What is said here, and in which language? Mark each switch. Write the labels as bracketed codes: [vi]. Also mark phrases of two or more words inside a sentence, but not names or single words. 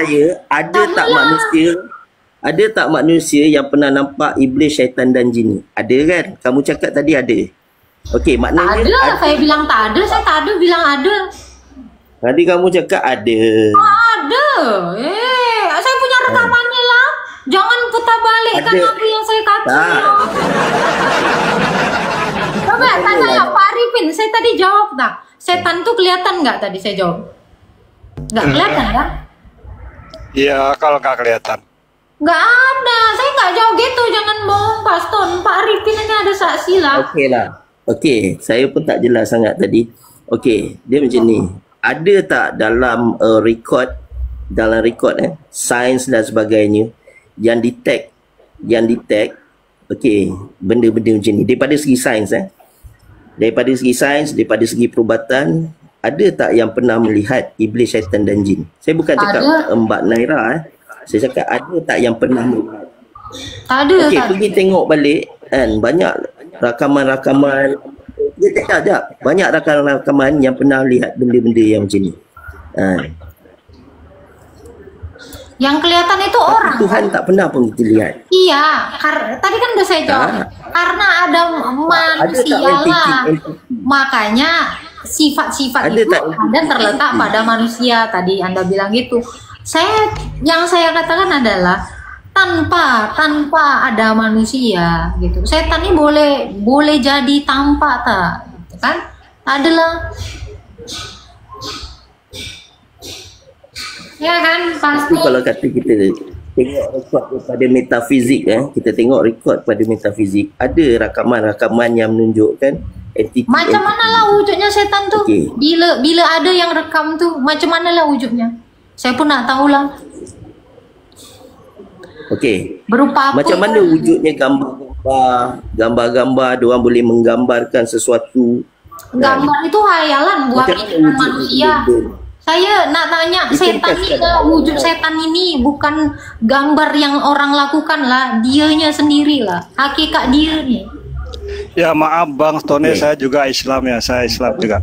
[ms] saya, ada tak manusia yang pernah nampak iblis, syaitan dan jin? Ada kan? Kamu cakap tadi ada. Okey, Tak maknanya ada, saya bilang tak ada, saya tak ada bilang ada. tadi kamu cakap ada. Ada. Saya punya rekamannya lah. Jangan putar balikkan Ada. apa yang saya kata. Tak. Coba tanya Pak Arifin, saya tadi jawab tak? [id] Setan tuh kelihatan nggak tadi saya jawab? Nggak kelihatan kan? Iya, kalau nggak kelihatan. Nggak ada, saya nggak jauh gitu, jangan bohong Pak Ston. [ms] Pak Arifin ini ada saksi lah. Okey lah. Okey, saya pun tak jelas sangat tadi. Okey, dia macam ni. Ada tak dalam record, sains dan sebagainya yang detect, okey, benda-benda macam ni daripada segi sains daripada segi sains, daripada segi perubatan, ada tak yang pernah melihat iblis, syaitan dan jin? Saya bukan cakap Mbak Naira Saya cakap ada tak yang pernah melihat? Tak ada. Okey, pergi tengok balik kan, banyak rakaman-rakaman. Dia cakap banyak rakaman yang pernah lihat benda-benda yang macam ni. Yang kelihatan itu Tapi orang. Tuhan tak pernah pun kita lihat. [id] Iya, tadi kan udah saya jawab. Karena ada manusia lah. Makanya sifat-sifat [ms] Ada itu tak? [id] ada terletak pada manusia. Tadi Anda bilang gitu. Yang saya katakan adalah tanpa ada manusia gitu. Setan ini boleh jadi tanpa tak, gitu kan? Adalah ya kan pasti. [ms] Tapi kalau kata kita tengok rekod pada metafizik, kita tengok rekod pada metafizik, ada rakaman-rakaman yang menunjukkan entiti. Macam mana lah wujudnya setan tuh? Okay. Bila ada yang rekam tuh, macam mana lah wujudnya? Saya pun nak tahu lah. Okey. Berupa apa? Macam mana wujudnya gambar-gambar, diorang boleh menggambarkan sesuatu. [id] Gambar itu hayalan buat pikiran manusia. [ms] Saya nak tanya, setan ini wujud setan ini bukan gambar yang orang lakukan lah, dianya sendiri lah, hakikat dia nih. [id] Ya maaf Bang Stone, saya juga Islam ya, saya Islam juga.